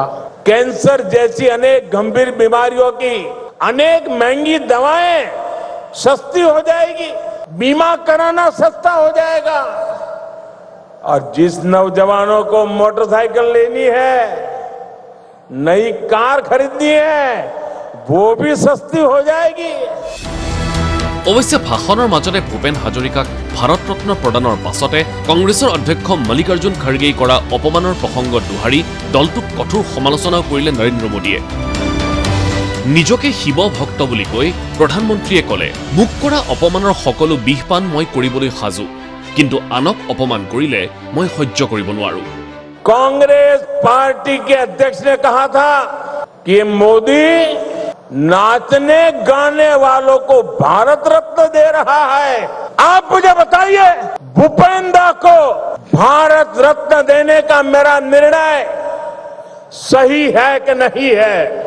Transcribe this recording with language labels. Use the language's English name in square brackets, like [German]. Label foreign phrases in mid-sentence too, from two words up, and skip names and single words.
[Hindi] कैंसर जैसी अनेक गंभीर बीमारियों की अनेक महंगी दवाएं सस्ती हो जाएगी। बीमा कराना सस्ता हो जाएगा। और जिस नौजवानों को मोटरसाइकिल लेनी है, नई कार खरीदनी है, वो भी सस्ती हो जाएगी। [Assamese] অৱশ্যে ভাষণৰ মাজতে ভূপেন হাজৰিকাক ভাৰত ৰত্ন প্ৰদানৰ পাছতে কংগ্ৰেছৰ অধ্যক্ষ মল্লিকাৰ্জুন খাৰ্গেই কৰা অপমানৰ প্ৰসংগ দোহাৰি দলটোক কঠোৰ সমালোচনাও কৰিলে নৰেন্দ্ৰ মোদীয়ে। নিজকে শিৱ ভক্ত বুলি কৈ প্ৰধানমন্ত্ৰীয়ে ক'লে, মোক কৰা অপমানৰ সকলো বিষপান মই কৰিবলৈ সাজু, কিন্তু আনক অপমান কৰিলে মই সহ্য কৰিব নোৱাৰো। [Hindi] कांग्रेस पार्टी के अध्यक्ष ने कहा था कि मोदी नाचने गाने वालों को भारत रत्न दे रहा है। आप मुझे बताइए, भूपेंद्र को भारत रत्न देने का मेरा निर्णय सही है कि नहीं है?